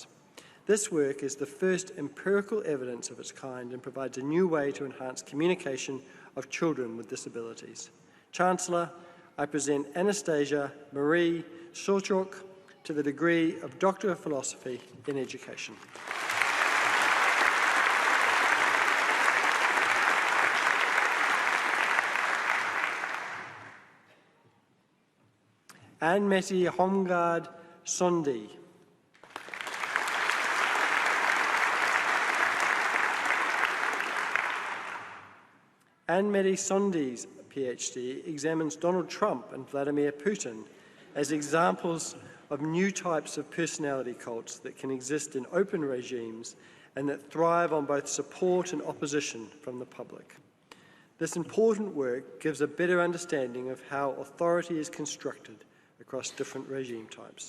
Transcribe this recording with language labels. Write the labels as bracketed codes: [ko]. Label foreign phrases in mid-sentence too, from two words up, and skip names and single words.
[en] This work is the first empirical evidence of its kind and provides a new way to enhance communication of children with disabilities. Chancellor, I present Anastasia Marie Sochuk to the degree of Doctor of Philosophy in Education. Anne-Mattie Homgard Sondi. Anne-Mattie Sondi's PhD examines Donald Trump and Vladimir Putin as examples of new types of personality cults that can exist in open regimes and that thrive on both support and opposition from the public. This important work gives a better understanding of how authority is constructed across different regime types.